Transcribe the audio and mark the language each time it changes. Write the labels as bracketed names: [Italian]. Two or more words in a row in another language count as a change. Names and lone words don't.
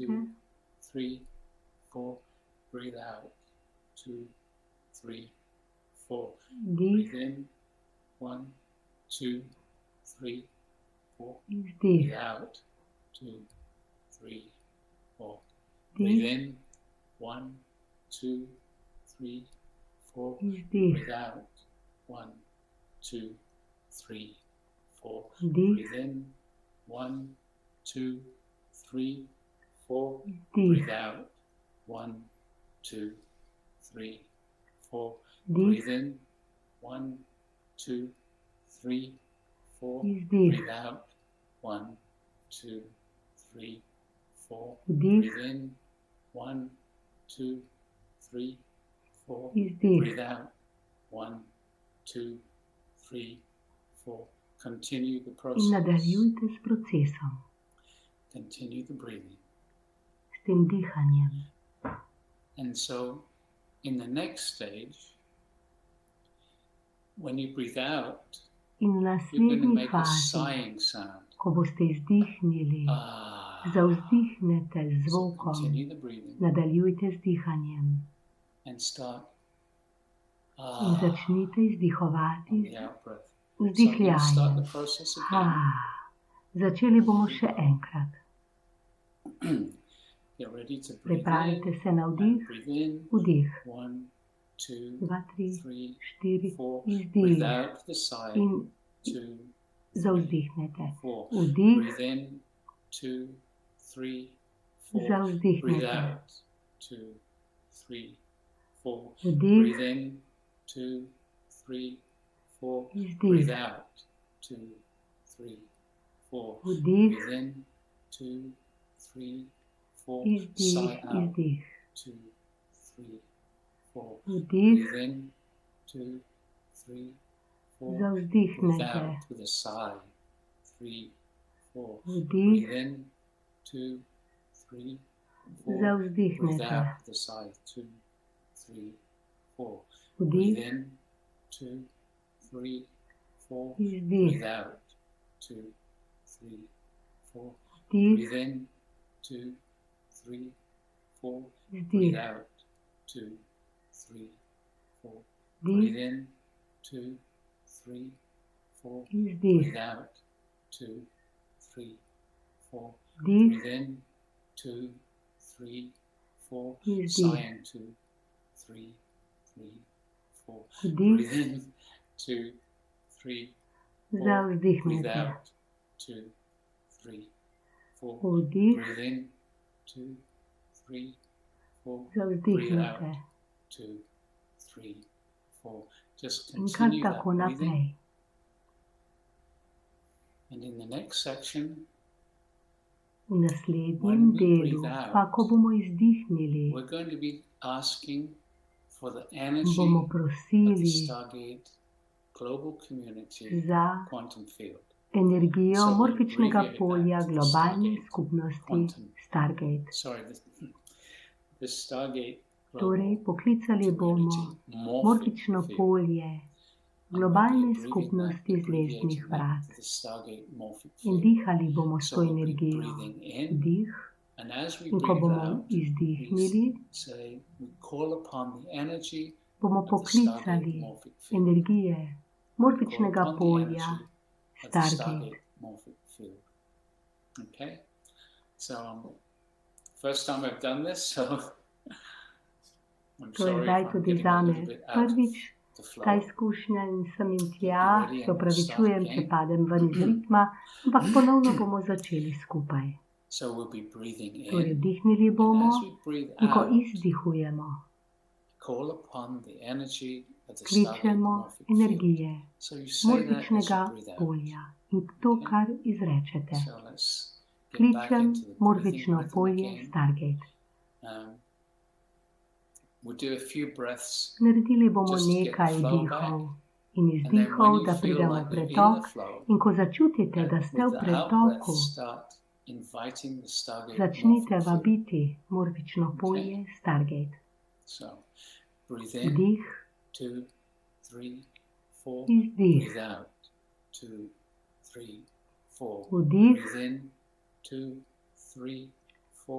[English] 2, 3, 4. Breathe out. 2, 3, 4. [Slovenian] Vdih, [English] Breathe in. 1, 2, 3, 4. [Slovenian] izdih. [English] Breathe out. 2, 3, 4. Breathe [Slovenian] Vdih, [English] in. 1, 2, 3, 4. [Slovenian] izdih. [English] Breathe out. 1, 2, 3, 4. [Slovenian] Vdih, [English] Breathe in. 1, 2, 3, 4. [Slovenian] izdih. [English] Breathe out. 1, 2, 3, 4. [Slovenian] Vdih, [English] Breathe in. 1, 2, 3, 4. [Slovenian] izdih. [English] Breathe out. 1, 2, 3, 4. [Slovenian] Vdih, [English] Breathe in. 1, 2, 3, 4. [Slovenian] izdih. [English] Breathe out. 1, 2, 3, 4. Continue the [Slovenian] In [English] process. [Slovenian] nadaljujte s procesom, [English] Continue the breathing. [Slovenian] s tem dihanjem. [English] And so, in the next stage, when you breathe out, [Slovenian] In v [English] you're going to [Slovenian] naslednji [English] make a [Slovenian] fazi, [English] sighing sound. [Slovenian] ko boste izdihnili, zavzdihnete z [English] So [Slovenian] zvokom, [English] continue the breathing [Slovenian] nadaljujte z dihanjem [English] and start [Slovenian] in začnite [English] on [Slovenian] izdihovati [English] the out breath. [Slovenian] z [English] So I'm going to start [Slovenian] vzdihljajem. [English] the process again. [Slovenian] Začeli bomo še enkrat. [English] Get ready to breathe [Slovenian] Pripravite [English] in [Slovenian] se na [English] and [Slovenian] vdih, [English] breathe in. [Slovenian] vdih, 1, 2, 2, 3, 3, 4, 4. izdih [English] Breathe out the side. [Slovenian] in 2, 3, zavzdihnete. 4. Vdih, [English] Breathe in. 2, 3, 4. Breathe [Slovenian] zavzdihnete. [English] out. 2, 3, 4. [Slovenian] Vdih, [English] Breathe in. 2, 3, 4. [Slovenian] izdih. [English] Breathe out. 2, 3, 4. [Slovenian] Vdih, [English] Breathe in. 2, 3, 4. [Slovenian] izdih, [English] Sigh out. [Slovenian] izdih. 2, 3, 4. Vdih, [English] Breathe in. 2, 3, 4. Breathe [Slovenian] zavzdihnete. [English] out with a sigh. 3, 4. [Slovenian] Vdih, [English] Breathe in. 2, 3, 4. Breathe [Slovenian] zavzdihnete. [English] out with a sigh. 2, 3, 4. [Slovenian] Vdih, [English] Breathe in. 2, 3, 4. [Slovenian] izdih. [English] Breathe out. 2, 3, 4. [Slovenian] Vdih, [English] Breathe in. 2, 3, 4. [Slovenian] izdih. [English] Breathe out. 2, 3, 4. [Slovenian] Vdih, [English] Breathe in. 2, 3, 4. [Slovenian] izdih. [English] Breathe out. 2, 3, 4. [Slovenian] Vdih, [English] Breathe in. 2, 3, 4. [Slovenian] izdih. [English] Sighing. 2, 3, 4. [Slovenian] Vdih, [English] Breathe in. 2, 3, 4. Breathe [Slovenian] zavzdihnete. [English] out. 2, 3, 4. [Slovenian] Vdih, [English] Breathe in. 2, 3, 4. Breathe [Slovenian] zavzdihnete. [English] out. 2, 3, 4. Just [Slovenian] in kar [English] continue [Slovenian] tako [English] that breathing. [Slovenian] naprej. [English] And in the next section, [Slovenian] V naslednjem [English] when we [Slovenian] delu, [English] breathe out, [Slovenian] pa ko bomo izdihnili, [English] we're going to be asking for the energy [Slovenian] bomo [English] of the [Slovenian] prosili [English] Stargate global community [Slovenian] za [English] quantum field. [Slovenian] energijo [English] So we'll [Slovenian] morfičnega [English] abbreviate [Slovenian] polja [English] that, [Slovenian] globalne [English] Stargate [Slovenian] skupnosti [English] quantum. [Slovenian] Stargate. [English] Sorry, the Stargate [Slovenian] Torej, [English] global [Slovenian] poklicali bomo [English] community morphic [Slovenian] morfično [English] field. [Slovenian] polje [English] And we'll be [Slovenian] globalne [English] abbreviating [Slovenian] skupnosti [English] that, [Slovenian] zvezdnih [English] abbreviating [Slovenian] vrat. [English] that to the Stargate morphic [Slovenian] In [English] field. [Slovenian] dihali bomo s [English] So [Slovenian] to [English] we'll be [Slovenian] energijo. [English] breathing in, [Slovenian] Vdih. [English] and as we [Slovenian] In ko [English] breathe [Slovenian] bomo [English] out, we [Slovenian] izdihnili, [English] say we call upon the energy [Slovenian] bomo [English] of the Stargate [Slovenian] poklicali [English] morphic field. [Slovenian] energije [English] Call [Slovenian] morfičnega [English] upon the [Slovenian] polja [English] energy of the [Slovenian] Stargate. [English] Stargate morphic field. Okay, so first time I've done this, so I'm [Slovenian] To je [English] sorry [Slovenian] zdaj [English] if I'm [Slovenian] tudi [English] getting a [Slovenian] zame [English] little bit out of [Slovenian] prvič [English] the [Slovenian] ta [English] flow. [Slovenian] izkušnja in sem in tja, [English] Get ready [Slovenian] se [English] and we'll start [Slovenian] opravičujem, če [English] again. [Slovenian] padem ven iz ritma, ampak ponovno bomo začeli skupaj. [English] So we'll be breathing [Slovenian] Torej, [English] in, [Slovenian] vdihnili [English] and [Slovenian] bomo [English] as we breathe [Slovenian] in ko [English] out, [Slovenian] izdihujemo, [English] call upon the energy of the Stargate [Slovenian] kličemo [English] morphic field. [Slovenian] energije [English] So you say that as [Slovenian] morfičnega [English] you breathe out. [Slovenian] polja in to, [English] Okay. [Slovenian] kar izrečete. [English] So let's get back [Slovenian] Kličem [English] into the breathing [Slovenian] morfično [English] rhythm [Slovenian] polje [English] again. [Slovenian] Stargate. [English] We'll do a few breaths, [Slovenian] Naredili bomo [English] just to get the [Slovenian] nekaj [English] flow [Slovenian] vdihov [English] back. [Slovenian] in [English] And then when [Slovenian] izdihov, [English] you [Slovenian] da [English] feel [Slovenian] pridemo v [English] like you're in [Slovenian] pretok. [English] the flow, [Slovenian] In ko začutite, da ste v [English] with the out [Slovenian] pretoku, [English] breath, start inviting the Stargate [Slovenian] začnite [English] morphic field. [Slovenian] vabiti morfično polje Stargate. [English] So breathe in, [Slovenian] Vdih, 2, 3, 4. izdih. [English] Breathe out, 2, 3, 4. [Slovenian] Vdih, [English] Breathe in, 2, 3, 4.